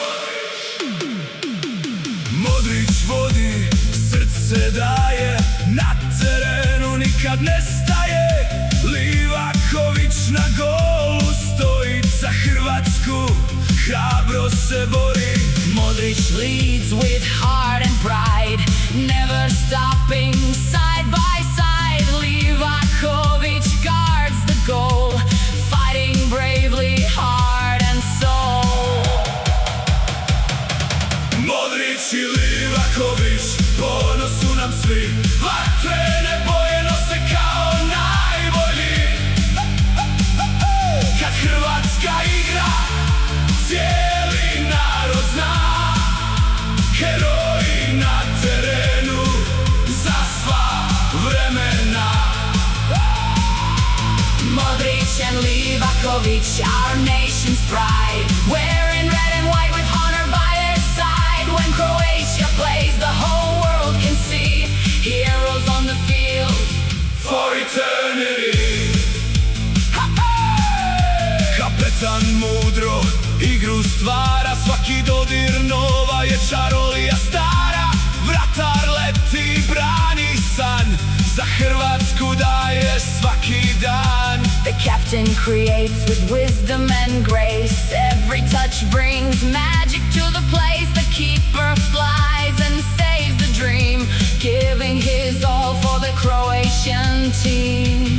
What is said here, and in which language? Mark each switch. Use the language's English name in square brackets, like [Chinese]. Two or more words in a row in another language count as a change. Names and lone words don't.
[Croatian] Modrić vodi, srce daje, na terenu nikad ne staje. Livaković na golu stoji, za Hrvatsku hrabro se bori. [English] Modrić leads with heart and pride, never stopping side by side. Livaković guards the goal, fighting bravely, heart and soul. [Croatian] Modrić i Livaković, ponos su nam svi. Vatrene boje nose kao najbolji. Kad Hrvatska igra, cijeli narod zna. Heroji na terenu za sva vremena. [English] Modrić and Livaković, our nation's pride, wearing red and white with honor by their side. When Croatia plays, the whole world can see heroes on the field For eternity. [Croatian] Kapetan mudro igru stvara, svaki dodir nova je čarolija stara. Vratar leti, brani san, za Hrvatsku daje svaki dan. [English] The captain creates with wisdom and grace, every touch brings magic to the place. The keeper flies and saves the dream, giving his all for the Croatian team.